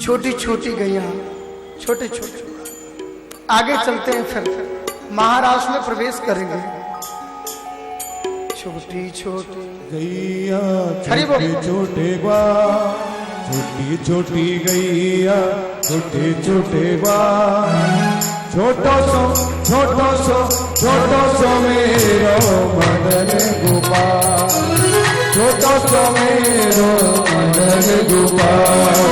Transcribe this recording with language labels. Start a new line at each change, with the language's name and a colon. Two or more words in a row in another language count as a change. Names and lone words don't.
Hindi: छोटी छोटी गैया, छोटे छोटे, आगे चलते हैं, फिर महाराष्ट्र में प्रवेश करेंगे। छोटी छोटी गैया, छोटे छोटे ग्वाल, छोटी छोटी गैया, छोटे छोटे ग्वाल,
Braj: छोटो सो मेरो मदन गोपाल, छोटो सो मेरो मदन गोपाल।